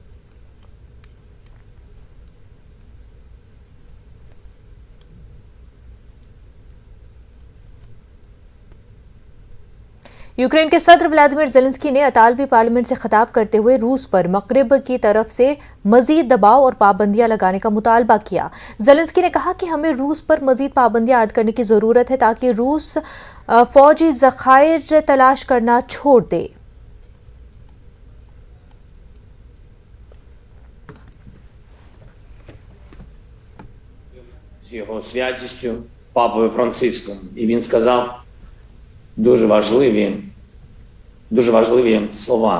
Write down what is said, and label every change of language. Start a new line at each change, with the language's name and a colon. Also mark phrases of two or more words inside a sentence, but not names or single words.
Urdu: یوکرین کے صدر ولادیمیر زیلنسکی نے اطالوی پارلیمنٹ سے خطاب کرتے ہوئے روس پر مغرب کی طرف سے مزید دباؤ اور پابندیاں لگانے کا مطالبہ کیا. زیلنسکی نے کہا کہ ہمیں روس پر مزید پابندیاں عائد کرنے کی ضرورت ہے تاکہ روس فوجی ذخائر تلاش کرنا چھوڑ دے.
Ukrainian: З його святістю Папою Франциском. І він сказав дуже важливі слова.